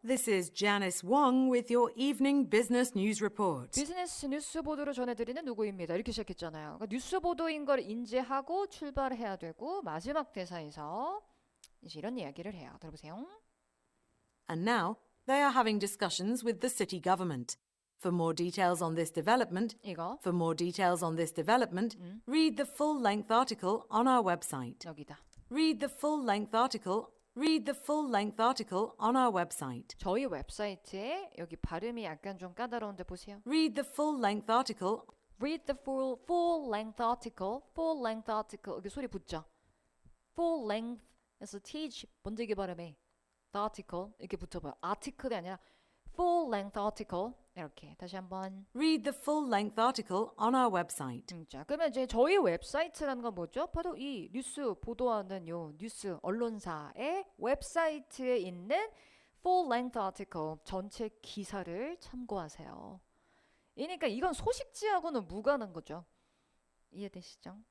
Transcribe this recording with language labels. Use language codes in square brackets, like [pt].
[en] This is Janice Wong with your evening business news report. [ko] 비즈니스 뉴스 보도를 전해드리는 누구입니다. 이렇게 시작했잖아요. 그러니까 뉴스 보도인 걸 인지하고 출발해야 되고 마지막 대사에서 이제 이런 이야기를 해요. 들어보세요. [en] And now they are having discussions with the city government. For more details on this development, [ko] 이거 [en] for more details on this development, read the full-length article on our website. [ko] 여기다. [en] Read the full-length article. Read the full-length article on our website. [ko] 저희 웹사이트에 여기 발음이 약간 좀 까다로운데 보세요. [en] Read the full-length article. Read the full-length article. full-length article. [ko] 여기 소리 붙죠. full-length에서 th 번지기 발음에 [en] the article [ko] 이렇게 붙어봐요. article이 아니라 [en] full-length article [ko] 이렇게 다시 한번. [en] Read the full-length article on our website. [ko] 자, 그러면 이제 저희 웹사이트라는 건 뭐죠? 바로 이 뉴스 보도하는 요 뉴스 언론사의 웹사이트에 있는 [en] full-length article [ko] 전체 기사를 참고하세요. 그러니까 이건 소식지하고는 무관한 거죠. 이해되시죠?